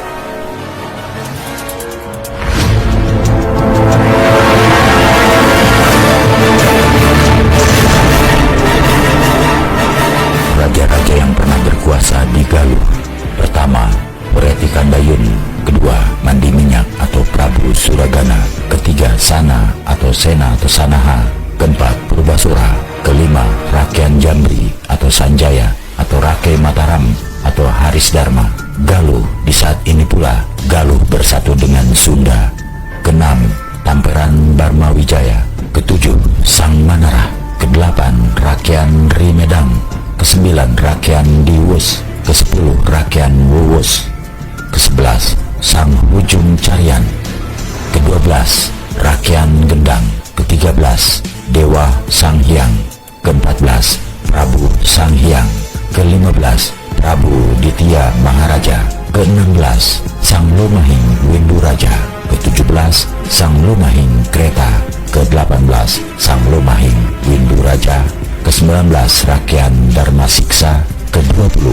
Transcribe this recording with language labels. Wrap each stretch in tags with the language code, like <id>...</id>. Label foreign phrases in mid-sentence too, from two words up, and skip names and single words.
<id>Raja-raja yang pernah berkuasa di Galuh: pertama, Wretikandayun; kedua, Mandiminyak atau Prabu Suragana; ketiga, Sana atau Sena atau Sanaha; keempat, Purbasora; kelima, Rakyat Jambri atau Sanjaya atau Rake Mataram atau Haris Dharma. Galuh di saat ini pula Galuh bersatu dengan Sunda. Keenam, Tamperan Barmawijaya; ketujuh, Sang Manarah; kedelapan, Rakyat Rimedang; kesembilan, Rakyat Diwus; kesepuluh, Rakyat Wuwus; kesebelas, Sang Hujung Carian; kedua belas, Rakyat Gendang; ketiga belas, Dewa Sang Hyang; ke-14, Prabu Sang Hyang; ke-15, Prabu Ditya Maharaja; ke-16, Sang Lumahing Windu Raja; ke-17, Sang Lumahing Kreta; ke-18, Sang Lumahing Windu Raja; ke-19, Rakyat Dharma Siksa; ke-20,</id>